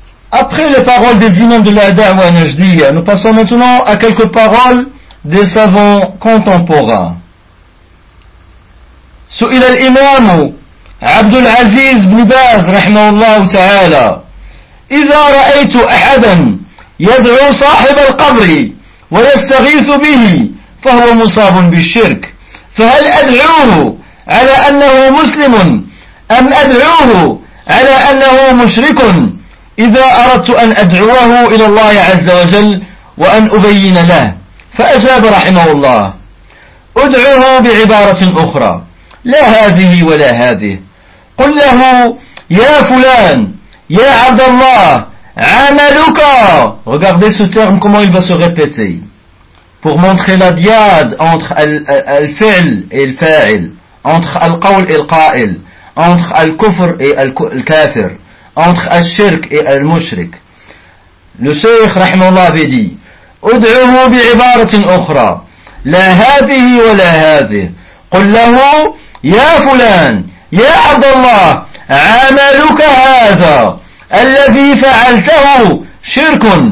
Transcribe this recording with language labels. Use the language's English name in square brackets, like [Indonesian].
[French] Après les paroles des imams de la da'wa najdiya, nous passons maintenant à quelques paroles des savants contemporains. [Arabic] سئل الإمام عبد العزيز بن باز رحمه الله تعالى إذا رأيت أحدا يدعو صاحب القبر ويستغيث به فهو مصاب بالشرك، فهل أدعوه على أنه مسلم أم أدعوه على أنه مشرك؟ إذا أردت أن أدعوه إلى الله عز وجل وأن أبين له، فأجاب رحمه الله: أدعوه بعبارة أخرى، لا هذه ولا هذه، قل له: يا فلان، يا عبد الله، عملك. [French] Regardez ce terme, comment il va se répéter pour montrer la diade entre al-fi'l et al-fa'il, entre al-qawl et al-qa'il, entre al-kufr et al-kafir, entre al-shirk et al-mushrik. Le Cheikh rahimahullah avait dit: [Arabic] ادعوه بعبارة أخرى لا هذه ولا هذه، قل له: يا فلان، يا عبد الله، عملك هذا الذي فعلته شرك